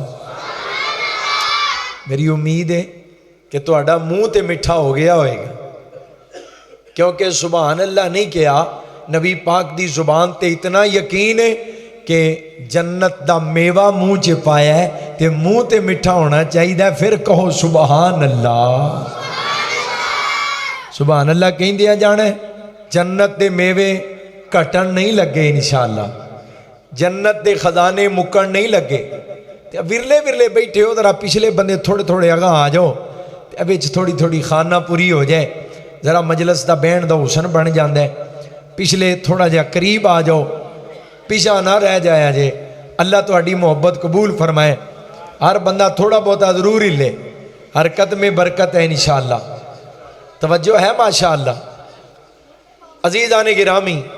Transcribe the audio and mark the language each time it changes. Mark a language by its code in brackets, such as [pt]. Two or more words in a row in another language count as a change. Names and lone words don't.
[pa] میری امید اے کہ تہاڈا منہ تے مٹھا ہو گیا ہوئے گا، کیونکہ [ar] سبحان الله [pa] نہیں کیتا، نبی پاک دی زبان تے اتنا یقین اے کہ جنت دا میوہ منہ چ پایا اے تے منہ تے مٹھا ہونا چاہیدا. پھر کہو [ar] سبحان الله. سبحان الله [pa] کہندیاں جانا، جنت دے میوے گھٹن نہیں لگے ان شاء اللہ، جنت دے خزانے مکن نہیں لگے. تے ورلے ورلے بیٹھے ہو، ذرا پچھلے بندے تھوڑے تھوڑے اگاں آ جاؤ تھوڑی تھوڑی خانہ پوری ہو جائے ذرا مجلس دا بہن دا حسن بن جاندہ ہے پچھلے تھوڑا جا قریب آ جاؤ پیچھا نہ رہ جایا جے اللہ تہاڈی محبت قبول فرمائے ہر بندہ تھوڑا بہت ضرور ہی لے حرکت میں برکت ہے انشاءاللہ توجہ ہے ماشاءاللہ عزیزان گرامی